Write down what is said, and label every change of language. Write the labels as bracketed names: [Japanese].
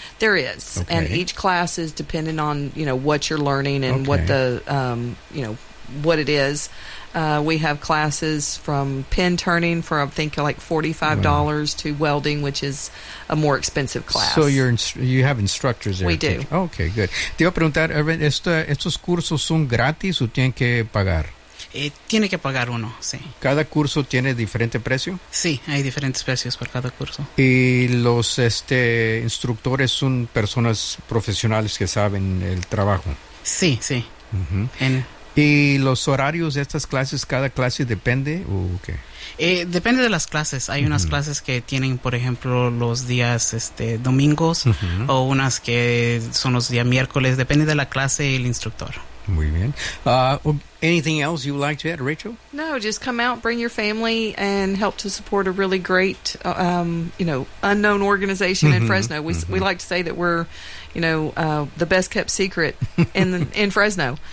[English] There is, and each class is dependent on what you're learning and what the what it is. We have classes from pin turning for, I think, like $45 to welding, which is a more expensive class. So you have instructors there? We do. Okay, good. [Spanish] Te voy a preguntar, Erwin, ¿estos cursos son gratis o tienen que pagar? Tiene que pagar uno, sí. ¿Cada curso tiene diferente precio? Sí, hay diferentes precios por cada curso. ¿Y los instructores son personas profesionales que saben el trabajo? Sí, sí. ¿Y los horarios de estas clases, cada clase depende o qué? Depende de las clases. Hay unas clases que tienen, por ejemplo, los días domingos o unas que son los días miércoles. Depende de la clase y el instructor. Muy bien. [English] Anything else you would like to add, Rachel? No, just come out, bring your family, and help to support a really great, unknown organization in Fresno. We like to say that we're, the best kept secret in Fresno.